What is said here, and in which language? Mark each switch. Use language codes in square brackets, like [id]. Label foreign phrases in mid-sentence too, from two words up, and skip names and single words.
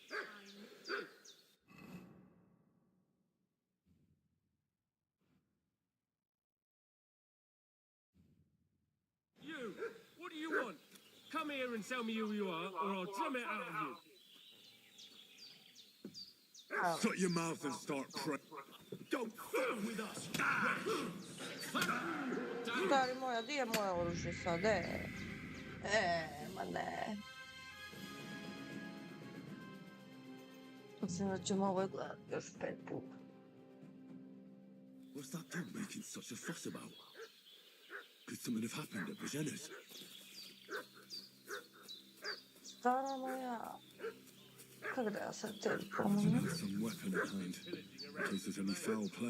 [en] You! What do you want? Come here and tell me who you are, or I'll drum it out of you. Shut your mouth and start praying. Don't fool with us! [sr] Stari moja, di je moje oružje sad? Ma ne. Mislim da ćemo ovo gledati još 5 puta. [en] What's that dog making such a fuss about? Could something have happened at Bozhena's? [sr] Stara moja. Kako da ja sad tebi [en] Should [sr] pomogu? [en] have some weapon at hand, in case there's any foul play.